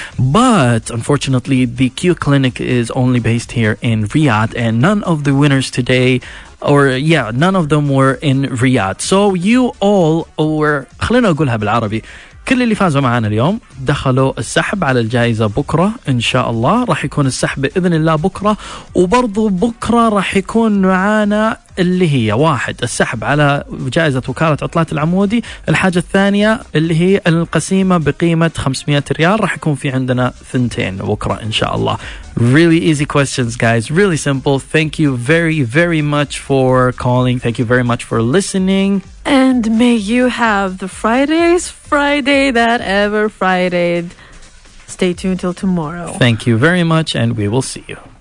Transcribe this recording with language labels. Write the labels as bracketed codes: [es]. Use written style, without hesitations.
[en] But unfortunately, the Q Clinic is only based here in Riyadh, and none of the winners today, none of them were in Riyadh. So you all, [ar] خلينا أقولها بالعربي، كل اللي فازوا معنا اليوم دخلوا السحب على الجائزة بكرة إن شاء الله. راح يكون السحب بإذن الله بكرة، وبرضو بكرة راح يكون معنا اللي هي 1 السحب على جائزة وكالة عطلات العمودي. الحاجة الثانية اللي هي القسيمة بقيمة 500 ريال. راح يكون في عندنا 2 بكرة إن شاء الله. [en] Really easy questions, guys. Really simple. Thank you very, very much for calling. Thank you very much for listening. And may you have the Friday that ever Fridayed. Stay tuned till tomorrow. Thank you very much, and we will see you.